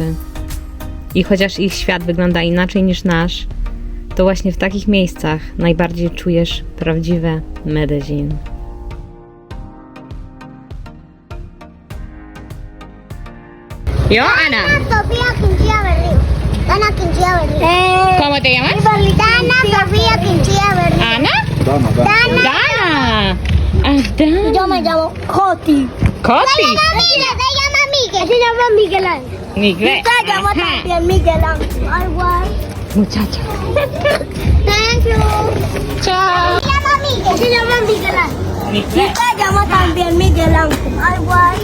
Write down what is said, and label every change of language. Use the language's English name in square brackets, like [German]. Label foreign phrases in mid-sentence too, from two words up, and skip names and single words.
[Polish] I chociaż ich świat wygląda inaczej niż nasz, to właśnie w takich miejscach najbardziej czujesz prawdziwe Medellin. [Spanish] Yo, Ana. Sofía Quinchilla Berrío. Dana Quinchilla Berrío. ¿Cómo te llamas? Dana Sofía Quinchilla Berrío. Ana? Dana, Dana. Dana. Ah, Dana. Yo me llamo Coti. Coti. Miguel, se llama Miguel. Se llama Miguel Ángel. Miguel. Se llama Ajá. también Miguel Ángel. Igual. Muchacha. [English] Thank you. [Spanish] Chao. Se llama Miguel. Se llama Miguel Ángel. Miguel. Se llama también Miguel Ángel. Igual.